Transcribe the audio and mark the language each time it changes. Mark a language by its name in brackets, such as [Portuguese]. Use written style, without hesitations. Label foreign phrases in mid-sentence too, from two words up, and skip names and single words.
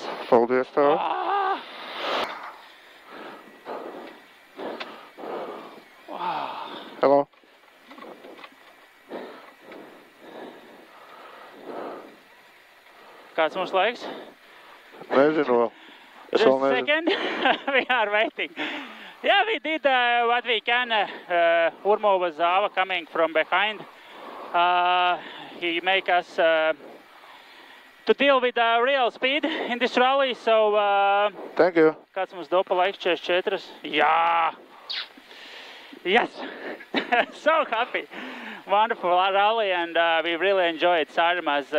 [Latvian] Paldies tev. Hello. Kāds mums laiks? Nezinu vēl. Es [English] Just [Latvian] vēl [English] a [Latvian] nezinu. [English] second. We are waiting. Yeah, we did what we can. Urmo was Zava coming from behind. He make us to deal with real speed in this rally. So, Thank you. [Latvian] kāds mums dopa laiks 44? Jā! [English] Yes! So happy. Wonderful rally and we really enjoyed Sārmas.